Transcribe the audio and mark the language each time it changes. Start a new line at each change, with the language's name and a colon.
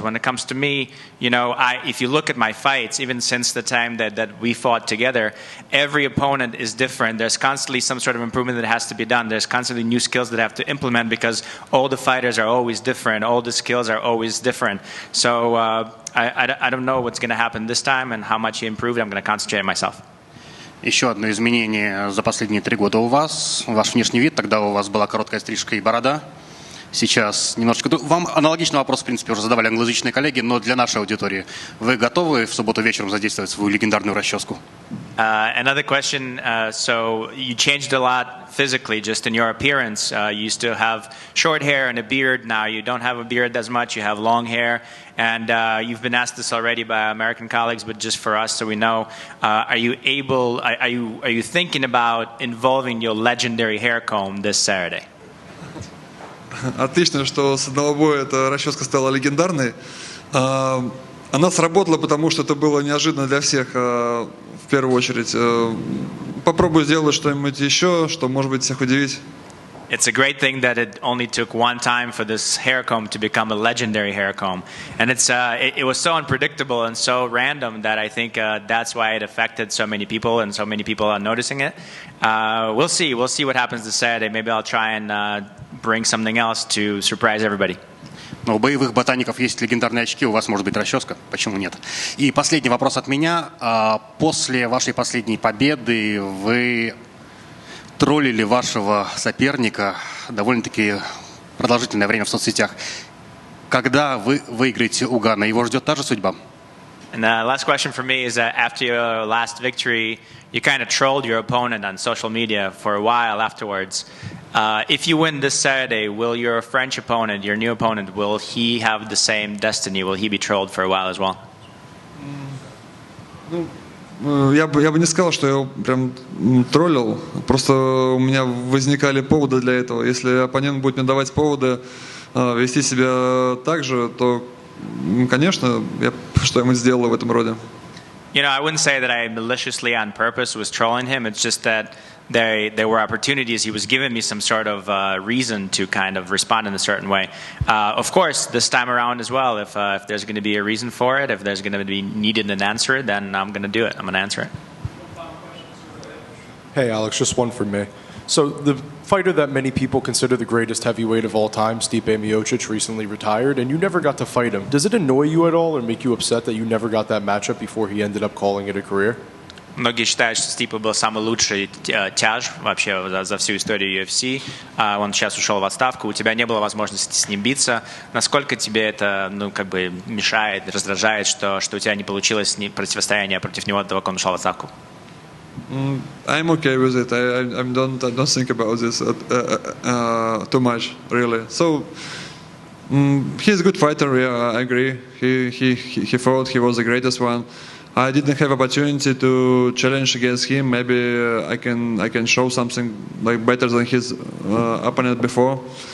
English: When it comes to me, if you look at my fights, even since the time that we fought together, every opponent is different. different. There's constantly some sort of improvement that has to be done. There's constantly new skills that have to implement because all the fighters are always different. All the skills are always different. So I don't know what's going to happen this time and how much he improved. I'm going to concentrate on myself.
Russian: Еще одно изменение за последние 3 года у вас. Ваш внешний вид. Тогда у вас была короткая стрижка и борода. Сейчас немножечко... Вам аналогичный вопрос, в принципе, уже задавали англоязычные коллеги, но для нашей аудитории. Вы готовы в субботу вечером задействовать свою легендарную расческу?
English: Another question. So you changed a lot physically, just in your appearance. You used to have short hair and a beard. Now you don't have a beard as much. You have long hair. And you've been asked this already by American colleagues, but just for us, so we know, are you thinking about involving your legendary hair comb this Saturday?
Russian: Отлично, что с одного боя эта расческа стала легендарной. Она сработала, потому что это было неожиданно для всех, в первую очередь. Попробую сделать что-нибудь еще, что может быть всех удивить.
English: It's a great thing that it only took one time for this hair comb to become a legendary hair comb. And it was so unpredictable and so random that I think that's why it affected so many people and so many people are noticing it. We'll see what happens this Saturday. Maybe I'll try and bring something else to surprise everybody.
Russian: Но у боевых ботаников есть легендарные очки, у вас может быть расческа, почему нет? И последний вопрос от меня. После вашей последней победы вы троллили вашего соперника довольно-таки продолжительное время в соцсетях. Когда вы выиграете у Гана, его ждет та же судьба?
English: And the last question for me is that after your last victory, you kind of trolled your opponent on social media for a while afterwards. If you win this Saturday, will your French opponent, your new opponent, will he have the same destiny? Will he be trolled for a while as well?
Russian: Я бы не сказал, что я его прям троллил. Просто у меня возникали поводы для этого. Если оппонент будет мне давать поводы вести себя так же, то, конечно, я что-нибудь сделал в этом роде.
English: You know, I wouldn't say that I maliciously on purpose was trolling him. It's just that there were opportunities. He was giving me some sort of reason to kind of respond in a certain way. Of course, this time around as well, if there's going to be a reason for it, if there's going to be needed an answer, then I'm going to do it. I'm going to answer it. Hey, Alex, just one from me. So the fighter that many people consider the greatest heavyweight of all time, Stipe Miocic, recently retired, and you never got to fight him. Does it annoy you at all or make you upset that you never got that matchup before he ended up calling it a career?
Russian: Многие считают, что Стипа был самый лучший тяж вообще за всю историю UFC. Он сейчас ушел в отставку. У тебя не было возможности с ним биться. Насколько тебе это, мешает, раздражает, что у тебя не получилось противостояние против него до того, как он ушел в отставку?
English: I'm okay with it. I don't think about this too much, really. So he's a good fighter. Yeah, I agree. He fought. He was the greatest one. I didn't have opportunity to challenge against him. Maybe I can show something like better than his opponent before.